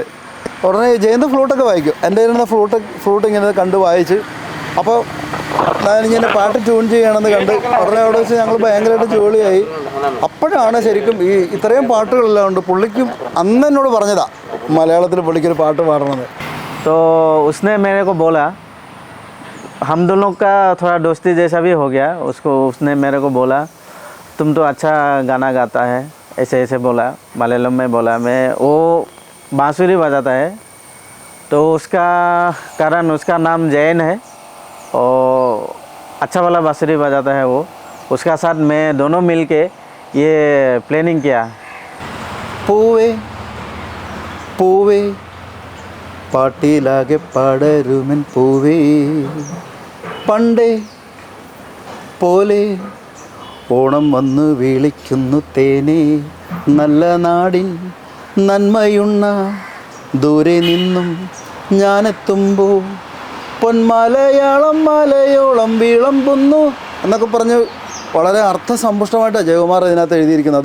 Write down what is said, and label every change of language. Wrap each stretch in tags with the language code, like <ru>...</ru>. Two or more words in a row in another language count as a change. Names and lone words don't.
<ml>ഉടനെ ജയന്ത് ഫ്ലൂട്ടൊക്കെ വായിക്കും. എൻ്റെ കയ്യിൽ നിന്ന് ഫ്ലൂട്ട് ഇങ്ങനെ കണ്ട് വായിച്ച്, അപ്പോൾ ഞാനിങ്ങനെ പാട്ട് ട്യൂൺ ചെയ്യണമെന്ന് കണ്ട് ഉടനെ അവിടെ വെച്ച് ഞങ്ങൾ ഭയങ്കരമായിട്ട് ജോലിയായി. അപ്പോഴാണ് ശരിക്കും ഈ ഇത്രയും പാട്ടുകളെല്ലാം ഉണ്ട്. പുള്ളിക്കും അന്ന് എന്നോട് പറഞ്ഞതാ മലയാളത്തിൽ പുള്ളിക്കൊരു പാട്ട് പാടണമെന്ന്.</ml> <hi>तो उसने मेरे को बोला, हम दोनों का थोड़ा दोस्ती जैसा भी हो गया. उसने मेरे को बोला, तुम तो अच्छा गाना गाता है, ऐसे बोला. मलयालम में बोला. मैं वो बांसुरी बजाता है, तो उसका कारण उसका नाम जैन है और अच्छा वाला बांसुरी बजाता है वो. उसका साथ मैं दोनों मिल के ये प्लानिंग किया.</hi> <ml>പൂവേ പൂവേ പാട്ടിലാകെ പാടരുമൻ പൂവേ, പണ്ടേ പോലെ ഓണം വന്നു വിളിക്കുന്നു തേനേ, നല്ല നാടിൻ നന്മയുണ്ണ ദൂരെ നിന്നും ഞാനെത്തുമ്പോൾ പൊന്മലയാളം മലയോളം വിളമ്പുന്നു എന്നൊക്കെ പറഞ്ഞ് വളരെ അർത്ഥസമ്പുഷ്ടമായിട്ടാണ് ജയകുമാർ ഇതിനകത്ത് എഴുതിയിരിക്കുന്നത്.</ml>